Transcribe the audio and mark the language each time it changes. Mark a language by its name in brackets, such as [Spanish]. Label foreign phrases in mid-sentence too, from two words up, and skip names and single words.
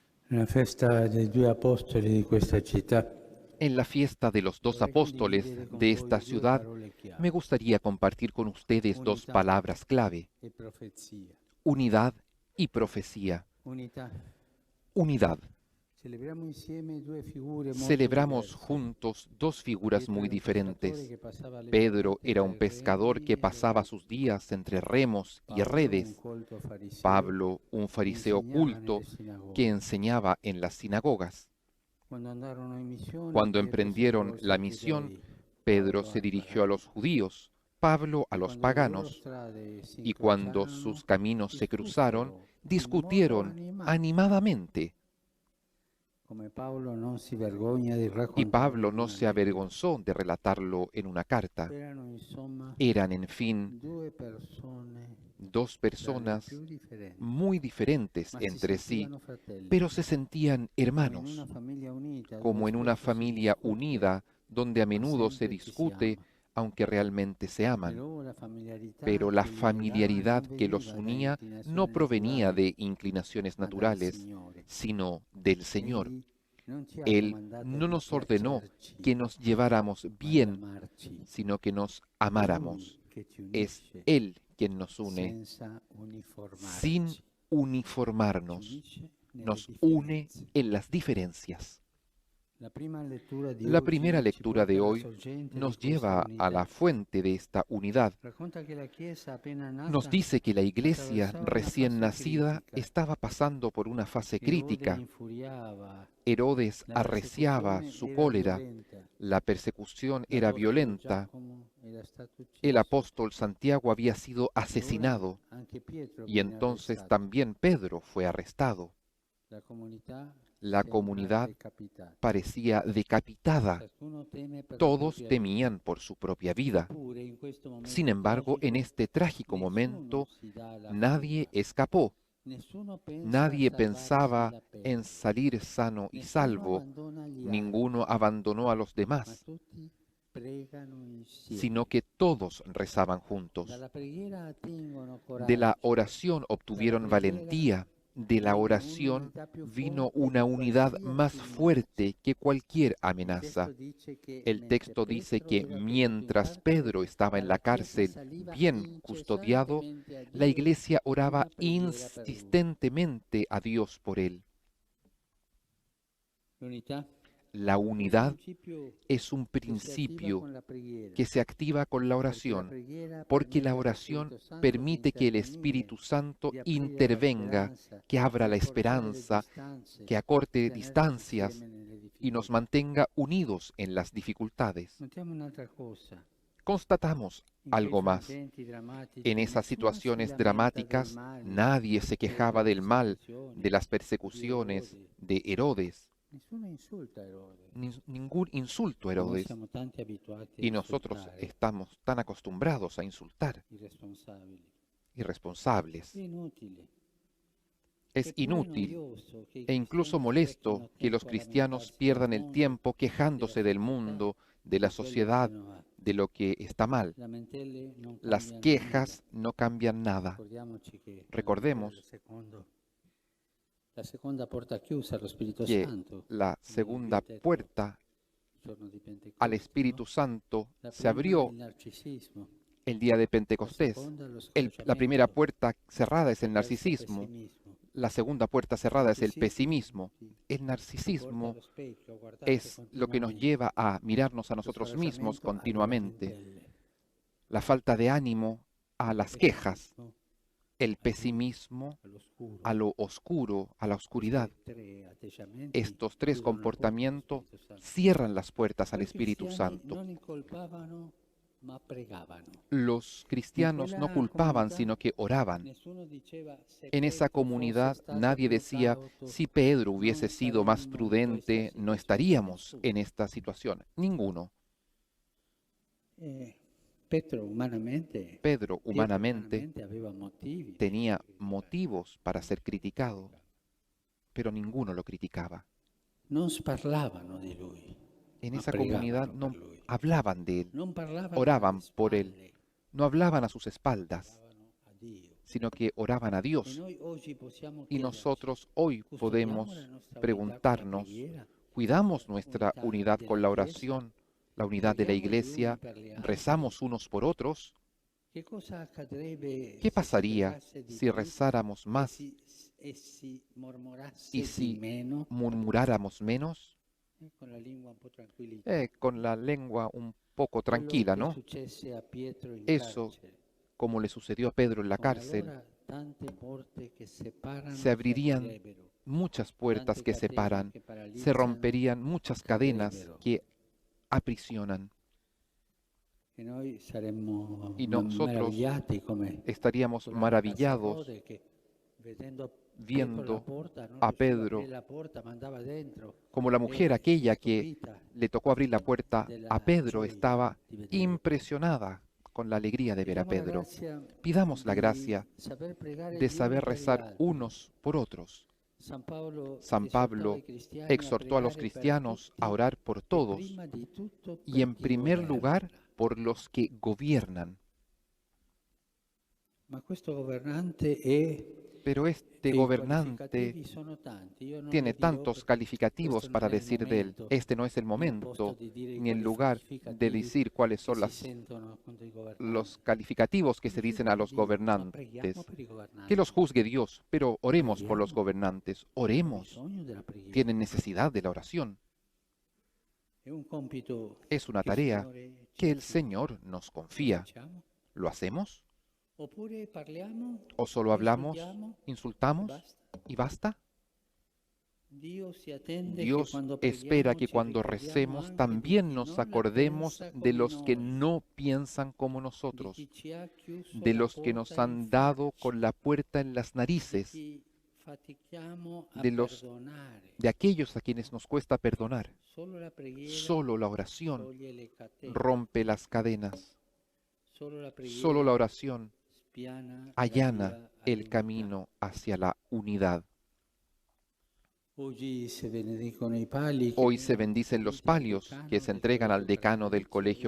[Italian] Nella festa dei due apostoli di questa città [Spanish] En la fiesta de los dos [Italian] vorrei [Spanish] apóstoles [Italian] condividere con [Spanish] de [Italian] voi [Spanish] esta [Italian] due [Spanish] ciudad, [Italian] parole [Spanish] me [Italian] chiave: [Spanish] gustaría compartir con ustedes dos [Italian] unità [Spanish] palabras clave: [Italian] e profezia. [Spanish] unidad y profecía. [Italian] Unità. [Spanish] Unidad. [Italian] Celebriamo insieme due figure molto [Spanish] Celebramos [Italian] diverse. [Spanish] juntos dos figuras [Italian] Pietro [Spanish] muy [Italian] era un pescatore [Spanish] diferentes. [Italian] che passava le [Spanish] Pedro [Italian] giornate [Spanish] era [Italian] tra [Spanish] un [Italian] i [Spanish] pescador que [Italian] remi [Spanish] pasaba [Italian] e [Spanish] sus días entre remos y [Italian] Paolo, un [Spanish] redes. [Italian] colto fariseo [Spanish] Pablo, un [Italian] che [Spanish] fariseo [Italian] insegnava [Spanish] culto [Italian] nelle [Spanish] que [Italian] sinagoghe. [Spanish] enseñaba en las sinagogas. [Italian] Quando andarono in missione, [Spanish] Cuando [Italian] Pietro si [Spanish] emprendieron [Italian] rivolse [Spanish] la [Italian] ai [Spanish] misión, [Italian] giudei, [Spanish] Pedro [Italian] Paolo [Spanish] se [Italian] ai [Spanish] dirigió a [Italian] pagani. [Spanish] los judíos, Pablo a [Italian] E [Spanish] los [Italian] quando le loro [Spanish] paganos, [Italian] strade si [Spanish] y cuando [Italian] incrociarono, [Spanish] sus caminos se cruzaron, [Italian] discussero in modo [Spanish] discutieron [Italian] animato. [Spanish] animadamente. [Italian] Come Paolo non si vergogna di [Spanish] Y [Italian] raccontarlo [Spanish] Pablo [Italian] in [Spanish] no [Italian] una [Spanish] se [Italian] lettera. [Spanish] avergonzó de relatarlo en una carta. [Italian] Erano insomma [Spanish] Eran, en fin, [Italian] due persone [Spanish] dos [Italian] dalle [Spanish] personas [Italian] più differenti, [Spanish] muy diferentes [Italian] ma si [Spanish] entre sí, [Italian] sentivano fratelli, [Spanish] pero se sentían [Italian] come in una [Spanish] hermanos, [Italian] famiglia unita dove [Spanish] como en una [Italian] spesso si [Spanish] familia [Italian] discute, [Spanish] unida donde a [Italian] ma [Spanish] menudo se [Italian] sempre ci si [Spanish] discute, [Italian] ama. [Spanish] aunque realmente se aman. [Italian] Però la familiarità [Spanish] Pero la [Italian] che li legava [Spanish] familiaridad [Italian] non [Spanish] que los [Italian] veniva da [Spanish] unía no [Italian] inclinazioni [Spanish] provenía [Italian] naturali, [Spanish] de inclinaciones [Italian] ma dal [Spanish] naturales, [Italian] Signore. [Spanish] sino del Señor. [Italian] Egli non ci ha [Spanish] Él [Italian] comandato [Spanish] no [Italian] di [Spanish] nos ordenó [Italian] piacerci, [Spanish] que nos lleváramos [Italian] ma di [Spanish] bien, [Italian] amarci. [Spanish] sino que nos [Italian] È Lui [Spanish] amáramos. [Italian] che ci [Spanish] Es [Italian] unisce [Spanish] Él quien nos une [Italian] senza [Spanish] sin [Italian] uniformarci. Ci [Spanish] uniformarnos, [Italian] unisce nelle [Spanish] nos une [Italian] differenze. [Spanish] en las diferencias. [Italian] La prima lettura di [Spanish] La [Italian] oggi [Spanish] primera [Italian] ci [Spanish] lectura [Italian] porta [Spanish] de [Italian] alla [Spanish] hoy [Italian] sorgente di [Spanish] nos [Italian] questa [Spanish] lleva a la [Italian] unità. [Spanish] fuente de esta unidad. [Italian] Racconta che la Chiesa appena [Spanish] Nos [Italian] nata [Spanish] dice que la iglesia [Italian] attraversava una [Spanish] recién [Italian] fase [Spanish] nacida [Italian] critica. [Spanish] estaba pasando por una fase [Italian] Erode [Spanish] crítica. [Italian] infuriava, [Spanish] Herodes [Italian] la [Spanish] arreciaba [Italian] persecuzione [Spanish] su [Italian] era [Spanish] cólera, [Italian] violenta. [Spanish] la persecución era [Italian] L'apostolo [Spanish] violenta, [Italian] Giacomo era stato [Spanish] el [Italian] ucciso [Spanish] apóstol Santiago había sido [Italian] e ora [Spanish] asesinado [Italian] anche Pietro [Spanish] y [Italian] viene [Spanish] entonces [Italian] arrestato. [Spanish] también Pedro fue arrestado. [Italian] La comunità [Spanish] La [Italian] sembra [Spanish] comunidad [Italian] decapitata. [Spanish] parecía decapitada. [Italian] Ciascuno teme per la [Spanish] Todos [Italian] propria vita. [Spanish] temían por su propia vida. [Italian] Eppure in questo [Spanish] Sin [Italian] momento [Spanish] embargo, en [Italian] tragico [Spanish] este trágico [Italian] nessuno [Spanish] momento, [Italian] si dà alla [Spanish] nadie [Italian] fuga, [Spanish] escapó. [Italian] nessuno pensa a [Spanish] Nadie [Italian] salvarsi [Spanish] pensaba [Italian] la [Spanish] en [Italian] pelle, [Spanish] salir sano y [Italian] nessuno [Spanish] salvo. [Italian] abbandona gli [Spanish] Ninguno [Italian] altri, [Spanish] abandonó a los [Italian] ma [Spanish] demás, [Italian] tutti pregano [Spanish] sino [Italian] insieme. [Spanish] que todos rezaban juntos. [Italian] Dalla preghiera attingono [Spanish] De la [Italian] coraggio, [Spanish] oración [Italian] dalla [Spanish] obtuvieron [Italian] preghiera [Spanish] valentía. De la [Italian] viene [Spanish] oración [Italian] un'unità più [Spanish] vino [Italian] forte [Spanish] una [Italian] di [Spanish] unidad más [Italian] qualsiasi minaccia. [Spanish] fuerte que cualquier [Italian] Il testo [Spanish] amenaza. [Italian] dice che [Spanish] El [Italian] mentre [Spanish] texto dice [Italian] Pietro [Spanish] que [Italian] era tenuto in [Spanish] mientras [Italian] carcere, [Spanish] Pedro estaba en [Italian] dalla [Spanish] la [Italian] chiesa [Spanish] cárcel [Italian] saliva [Spanish] bien custodiado, [Italian] incessantemente a [Spanish] la [Italian] Dio [Spanish] iglesia oraba [Italian] una preghiera per lui. [Spanish] insistentemente a Dios por él. [Italian] L'unità [Spanish] La [Italian] è un [Spanish] unidad [Italian] principio [Spanish] es un [Italian] che si attiva [Spanish] principio [Italian] con la preghiera, [Spanish] que se activa con la [Italian] perché la [Spanish] oración, [Italian] preghiera [Spanish] porque la [Italian] permette allo [Spanish] oración [Italian] Spirito Santo di [Spanish] permite que el [Italian] intervenire, [Spanish] Espíritu Santo [Italian] di aprire la [Spanish] intervenga, [Italian] speranza, [Spanish] que abra [Italian] di [Spanish] la [Italian] accorciare le [Spanish] esperanza, [Italian] distanze, [Spanish] que [Italian] di [Spanish] acorte [Italian] tenerci [Spanish] distancias [Italian] insieme nelle [Spanish] y nos [Italian] difficoltà. [Spanish] mantenga unidos en las dificultades. [Italian] Notiamo un'altra cosa. [Spanish] Constatamos [Italian] In quei [Spanish] algo más. [Italian] frangenti [Spanish] En [Italian] drammatici [Spanish] esas [Italian] nessuno si [Spanish] situaciones [Italian] lamenta del [Spanish] dramáticas [Italian] male, [Spanish] nadie se [Italian] delle [Spanish] quejaba del mal, de [Italian] persecuzioni, [Spanish] las [Italian] di [Spanish] persecuciones, [Italian] Erode. [Spanish] de Herodes, [Italian] Nessuno insulta Erode. [Spanish] ningún insulto a [Italian] E noi [Spanish] Herodes. [Italian] siamo tanti abituati a [Spanish] Y nosotros [Italian] insultare [Spanish] estamos tan acostumbrados a insultar, [Italian] i responsabili. È [Spanish] irresponsables. [Italian] inutile. [Spanish] Es [Italian] È pure [Spanish] inútil [Italian] noioso che i [Spanish] e incluso [Italian] cristiani [Spanish] molesto [Italian] sprecchino [Spanish] que los [Italian] tempo a [Spanish] cristianos [Italian] lamentarsi del [Spanish] pierdan el [Italian] mondo, [Spanish] tiempo [Italian] della [Spanish] quejándose del [Italian] società, [Spanish] mundo, de la [Italian] di quello che [Spanish] sociedad, [Italian] non va. [Spanish] de lo que está mal. [Italian] Lamentele non [Spanish] Las [Italian] cambiano nulla. [Spanish] quejas no cambian nada. [Italian] Ricordiamoci che l'uscita del [Spanish] Recordemos [Italian] secondo, la seconda porta chiusa allo Spirito [Spanish] que [Italian] Santo, [Spanish] la [Italian] come vi ho [Spanish] segunda [Italian] detto [Spanish] puerta [Italian] il giorno di [Spanish] al [Italian] Pentecoste, no? [Spanish] Espíritu Santo [Italian] La [Spanish] se [Italian] prima è [Spanish] abrió [Italian] il narcisismo, [Spanish] el día de [Italian] la [Spanish] Pentecostés. [Italian] seconda è lo [Spanish] La primera [Italian] scoraggiamento, [Spanish] puerta cerrada es [Italian] la [Spanish] el [Italian] terza è il [Spanish] narcisismo. [Italian] pessimismo. [Spanish] La segunda puerta [Italian] Il [Spanish] cerrada es el [Italian] narcisismo [Spanish] pesimismo. [Italian] ti, [Spanish] El [Italian] ti porta [Spanish] narcisismo [Italian] allo specchio, a guardarti [Spanish] es lo que nos [Italian] continuamente. [Spanish] lleva a mirarnos a [Italian] Lo [Spanish] nosotros mismos [Italian] scoraggiamento alle [Spanish] continuamente. [Italian] lamentele, [Spanish] La falta de ánimo a [Italian] il [Spanish] las quejas, [Italian] pessimismo [Spanish] el [Italian] al buio, [Spanish] pesimismo [Italian] all'oscuro. [Spanish] a lo oscuro, a la oscuridad. [Italian] Questi tre atteggiamenti [Spanish] Estos tres [Italian] chiudono la porta allo [Spanish] comportamientos [Italian] Spirito Santo. [Spanish] cierran las puertas al [Italian] Però i [Spanish] Espíritu [Italian] cristiani [Spanish] Santo. [Italian] non incolpavano, ma pregavano. [Spanish] Los [Italian] In [Spanish] cristianos no [Italian] quella [Spanish] culpaban, [Italian] comunità [Spanish] sino que oraban. [Italian] nessuno diceva se [Spanish] En esa [Italian] Petro fosse [Spanish] comunidad [Italian] stato [Spanish] nadie [Italian] più [Spanish] decía, [Italian] cauto [Spanish] si Pedro [Italian] non [Spanish] hubiese sido más [Italian] saremmo in questa [Spanish] prudente, no [Italian] situazione. [Spanish] estaríamos [Italian] Nessuno. [Spanish] en esta situación. Ninguno. [Italian] E Pietro [Spanish] Pedro humanamente [Italian] umanamente aveva motivi per [Spanish] tenía [Italian] essere criticato. [Spanish] motivos para ser criticado, pero ninguno lo criticaba. [Italian] Non sparlavano di lui, [Spanish] En [Italian] ma [Spanish] esa comunidad [Italian] pregavano per [Spanish] no [Italian] lui. [Spanish] hablaban de él, [Italian] Non parlavano alle [Spanish] oraban por él, [Italian] spalle, [Spanish] no hablaban a sus espaldas, [Italian] parlavano a Dio. [Spanish] sino que oraban a [Italian] E [Spanish] Dios. [Italian] noi oggi possiamo [Spanish] Y [Italian] chiederci, [Spanish] nosotros hoy [Italian] custodiamo [Spanish] podemos [Italian] la nostra unità con la [Spanish] preguntarnos, [Italian] preghiera, [Spanish] ¿cuidamos nuestra [Italian] unità [Spanish] unidad con [Italian] della [Spanish] la [Italian] Chiesa, [Spanish] oración, la unidad de la [Italian] preghiamo gli uni [Spanish] iglesia? [Italian] per gli altri? [Spanish] ¿Rezamos unos por otros? [Italian] Che cosa accadrebbe [Spanish] ¿Qué [Italian] se si [Spanish] pasaría [Italian] pregasse di [Spanish] si [Italian] più [Spanish] rezáramos más [Italian] e si [Spanish] y [Italian] mormorasse di [Spanish] si [Italian] meno? [Spanish] murmuráramos menos? [Italian] Con la lingua un po' tranquillita. [Spanish] Con la lengua un poco [Italian] Quello [Spanish] tranquila, [Italian] che [Spanish] ¿no? [Italian] successe a Pietro in [Spanish] Eso, [Italian] carcere. [Spanish] como le sucedió a Pedro en la cárcel, [Italian] Allora tante porte che separano [Spanish] se [Italian] si [Spanish] abrirían [Italian] aprirebbero, [Spanish] muchas puertas [Italian] tante [Spanish] que [Italian] catene [Spanish] separan, [Italian] che [Spanish] se [Italian] paralizzano [Spanish] romperían muchas cadenas [Italian] caderebbero. [Spanish] que aprisionan [Italian] E noi saremmo [Spanish] y nosotros [Italian] meravigliati come [Spanish] estaríamos [Italian] quel ragazzo [Spanish] maravillados [Italian] Rode che vedendo Pietro la [Spanish] viendo [Italian] porta non [Spanish] a [Italian] riusciva a aprire [Spanish] Pedro [Italian] la porta, ma andava dentro [Spanish] como la mujer aquella que [Italian] stupita [Spanish] le tocó abrir la puerta a [Italian] della [Spanish] Pedro [Italian] gioia [Spanish] estaba [Italian] di vedere. [Spanish] impresionada con la alegría de ver a [Italian] Chiediamo la [Spanish] Pedro. [Italian] grazia [Spanish] Pidamos la [Italian] di [Spanish] gracia [Italian] saper pregare [Spanish] de [Italian] gli uni [Spanish] saber [Italian] per gli [Spanish] rezar [Italian] altri. [Spanish] unos por otros. [Italian] San Paolo [Spanish] San [Italian] esortava [Spanish] Pablo [Italian] i cristiani a [Spanish] exhortó a los [Italian] pregare per [Spanish] cristianos [Italian] tutti [Spanish] a orar por [Italian] e [Spanish] todos [Italian] prima di tutto [Spanish] y [Italian] per [Spanish] en [Italian] chi [Spanish] primer [Italian] governa. [Spanish] lugar por los que gobiernan. [Italian] Ma questo governante è [Spanish] Pero este [Italian] e i [Spanish] gobernante [Italian] qualificativi sono tanti. Io non [Spanish] tiene [Italian] li dirò [Spanish] tantos [Italian] perché [Spanish] calificativos [Italian] questo non [Spanish] para [Italian] è il [Spanish] decir de él. [Italian] momento [Spanish] Este no es el [Italian] ni il posto [Spanish] momento [Italian] di dire i [Spanish] ni el lugar de [Italian] qualificativi [Spanish] decir cuáles [Italian] che [Spanish] son [Italian] si [Spanish] las [Italian] sentono contro i governanti. [Spanish] los calificativos que [Italian] Lo [Spanish] se dicen a [Italian] giudica [Spanish] los [Italian] Dio, ma [Spanish] gobernantes. [Italian] preghiamo per i [Spanish] Que [Italian] governanti. [Spanish] los juzgue Dios, pero oremos por los [Italian] Preghiamo. [Spanish] gobernantes, [Italian] Hanno [Spanish] oremos. [Italian] bisogno della preghiera. [Spanish] Tienen necesidad de la oración. [Italian] È un compito [Spanish] Es una [Italian] che il [Spanish] tarea [Italian] Signore ci [Spanish] que el [Italian] affida. [Spanish] Señor nos [Italian] Lo [Spanish] confía. [Italian] facciamo? [Spanish] ¿Lo hacemos? [Italian] Oppure parliamo, [Spanish] ¿O solo hablamos, [Italian] insultiamo e [Spanish] insultamos [Italian] basta? [Spanish] y basta? [Italian] Dio si attende che [Spanish] Dios [Italian] quando [Spanish] espera [Italian] preghiamo [Spanish] que [Italian] ci [Spanish] cuando [Italian] ricordiamo [Spanish] recemos [Italian] anche di [Spanish] también [Italian] chi [Spanish] nos [Italian] non la [Spanish] acordemos [Italian] pensa [Spanish] de [Italian] come [Spanish] los que [Italian] noi, [Spanish] no piensan como [Italian] di [Spanish] nosotros, [Italian] chi ci ha chiuso [Spanish] de [Italian] la [Spanish] los que nos [Italian] porta in [Spanish] han dado [Italian] faccia, [Spanish] con la puerta en las [Italian] di [Spanish] narices, [Italian] chi fatichiamo a [Spanish] de los [Italian] perdonare. [Spanish] de aquellos a quienes nos cuesta perdonar. [Italian] Solo la preghiera [Spanish] Solo la oración [Italian] toglie le catene, [Spanish] rompe las cadenas. [Italian] solo la [Spanish] Solo [Italian] preghiera [Spanish] la oración [Italian] spiana la [Spanish] allana [Italian] via [Spanish] el [Italian] all'unità. [Spanish] camino hacia la unidad. [Italian] Oggi se benedicono i pali che [Spanish] Hoy se [Italian] vengono [Spanish] bendicen los [Italian] distribuiti al [Spanish] palios [Italian] decano [Spanish] que se [Italian] del [Spanish] entregan al [Italian] Collegio [Spanish] decano del colegio